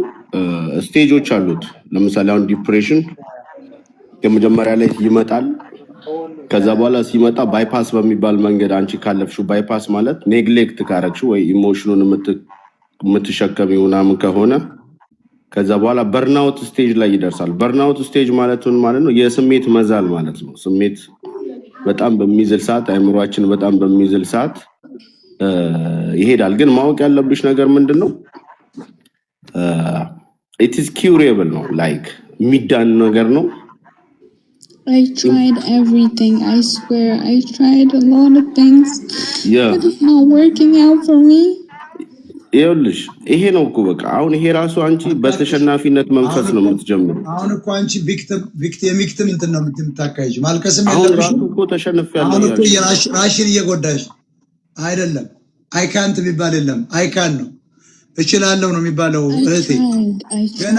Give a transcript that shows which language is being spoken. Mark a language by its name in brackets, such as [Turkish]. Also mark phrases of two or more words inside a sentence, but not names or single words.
[Amharic] ስቴጆች አሉት። ለምሳሌ አሁን ዲፕሬሽን የመጀመሪያ ላይ ይመጣል። ከዛ በኋላ ሲመጣ ባይፓስ በሚባል መንገድ አንቺ ካለፍሽው፣ ባይፓስ ማለት ኔግሌክት ካረግሽው ወይ ኢሞሽኑን የምትሸከሚው ምናምን ከሆነ ከዛ በኋላ [English] burnout stage [Amharic] ላይ ይደርሳል። [English] burnout stage [Amharic] ማለት ነው የስሜት መዛል ማለት ነው። ስሜት በጣም በሚዝል ሰዓት፣ አእምሯችን በጣም በሚዝል ሰዓት ይሄዳል። ግን ማወቅ ያለብሽ ነገር ምንድነው? [English] it is curable [Amharic] ነው። ላይክ የሚዳን ነገር ነው። [English] I tried everything. I swear, I tried a lot of things, Yeah. but it's not working out for me. [Amharic] ይኸውልሽ ይሄ ነው እኮ በቃ አሁን ይሄ ራሱ አንቺ በተሸናፊነት መንፈስ ነው የምትጀምሩ። አሁን እኮ አንቺ ቪክቲም እንትን ነው የምታካሂጂ። ማልቀስም አሁን ያለብሽ ራሱ እኮ ተሸንፌያለሁ። አሁን እኮ ራሽን እየጎዳሽ አይደለም። [English] I can't [Amharic] የሚባል የለም። [English] I can [Amharic] ነው እችላለሁ ነው የሚባለው። እህቴ ገና